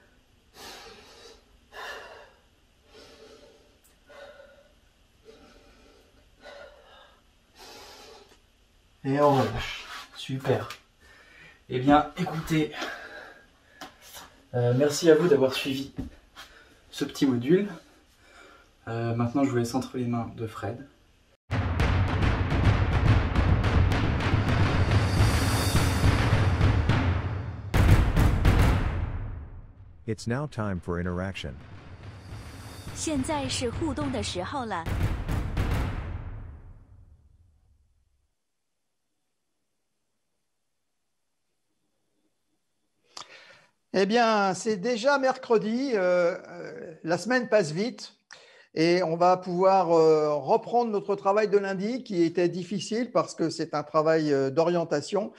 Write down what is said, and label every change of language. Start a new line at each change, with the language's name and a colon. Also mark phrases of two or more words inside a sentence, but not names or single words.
French: Et on relâche. Super. Eh bien, écoutez, merci à vous d'avoir suivi ce petit module. Maintenant, je vous laisse entre les mains de Fred.
English: It's now time for interaction.
Chinese: 现在是互动的时候了。
French: Eh bien, c'est déjà mercredi, la semaine passe vite et on va pouvoir reprendre notre travail de lundi qui était difficile parce que c'est un travail d'orientation.